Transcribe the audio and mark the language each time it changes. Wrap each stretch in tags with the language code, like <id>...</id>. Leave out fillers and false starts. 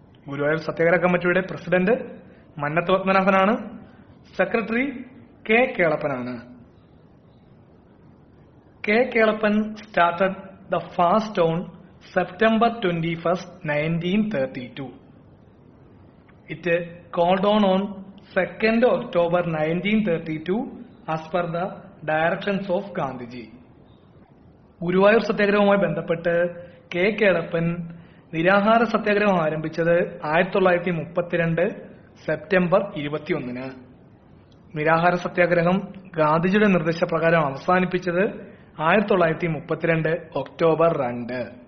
<ml>ഗുരുവായൂർ സത്യാഗ്രഹ കമ്മിറ്റിയുടെ president Mannath പത്മനാഭനാണ്. Secretary K കേളപ്പനാണ്.</ml> <en>K Kelappan started the fast on September 21, 1932. It called on 2nd October 1932 as per the directions of Gandhiji.</en> <ml>Guruvayur സത്യാഗ്രഹവുമായി ബന്ധപ്പെട്ട് K Kelappan നിരാഹാര സത്യാഗ്രഹം ആരംഭിച്ചത് 1932 September 21-ന്. നിരാഹാര സത്യാഗ്രഹം ഗാന്ധിജിയുടെ നിർദ്ദേശപ്രകാരം അവസാനിപ്പിച്ചത് 1932 ഒക്ടോബർ 2.</ml>